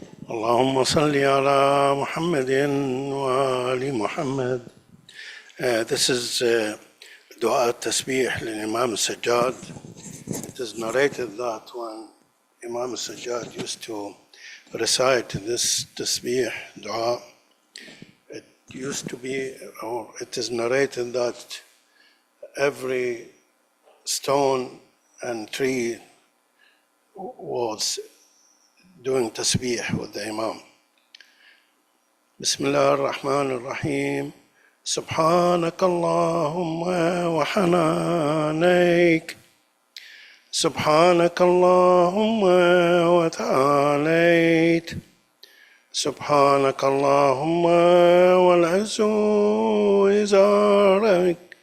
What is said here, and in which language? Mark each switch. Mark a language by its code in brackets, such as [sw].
[ar] اللهم صل على محمد وآل محمد. [en] This is dua tasbih [ar] للإمام السجاد. [en] It is narrated that when Imam al-Sajjad used to recite this tasbih dua, it used to be, or it is narrated that every stone and tree was doing tasbih with the Imam. [ar] Bismillah ar-Rahman ar-Rahim. سبحانك اللهم وحنانيك سبحانك اللهم وتعاليت سبحانك اللهم والعز إزارك